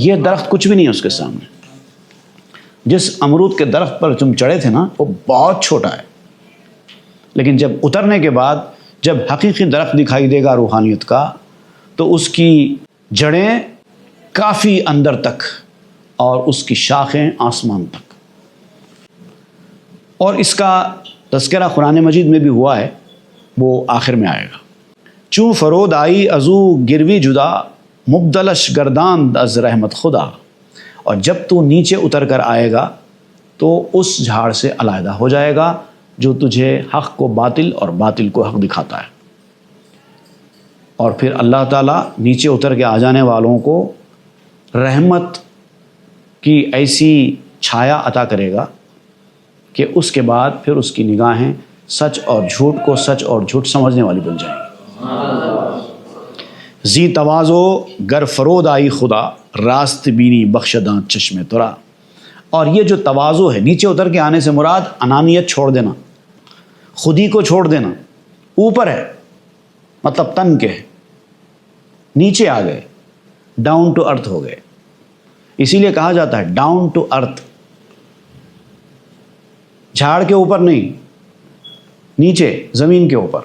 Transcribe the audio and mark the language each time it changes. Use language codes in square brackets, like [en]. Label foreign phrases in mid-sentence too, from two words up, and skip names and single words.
[ur] یہ درخت کچھ بھی نہیں ہے اس کے سامنے۔ جس امرود کے درخت پر تم چڑھے تھے نا، وہ بہت چھوٹا ہے، لیکن جب اترنے کے بعد جب حقیقی درخت دکھائی دے گا روحانیت کا تو اس کی جڑیں کافی اندر تک اور اس کی شاخیں آسمان تک. اور اس کا تذکرہ قرآن مجید میں بھی ہوا ہے، وہ آخر میں آئے گا. [fa] چوں فرود آئی ازو گروی جدا مبدلش گرداند از رحمت خدا. [ur] اور جب تو نیچے اتر کر آئے گا تو اس جھاڑ سے علیحدہ ہو جائے گا جو تجھے حق کو باطل اور باطل کو حق دکھاتا ہے. اور پھر اللہ تعالیٰ نیچے اتر کے آ جانے والوں کو رحمت کی ایسی چھایا عطا کرے گا کہ اس کے بعد پھر اس کی نگاہیں سچ اور جھوٹ کو سچ اور جھوٹ سمجھنے والی بن جائیں گی. [fa] زی توازو گر فرود آئی خدا راست بینی بخشداں چشم ترا. [ur] اور یہ جو توازو ہے، نیچے اتر کے آنے سے مراد انانیت چھوڑ دینا، خودی کو چھوڑ دینا. اوپر ہے مطلب تن کے، نیچے آ گئے، [en] down to earth [ur] ہو گئے. اسی لیے کہا جاتا ہے [en] down to earth, [ur] جھاڑ کے اوپر نہیں، نیچے زمین کے اوپر.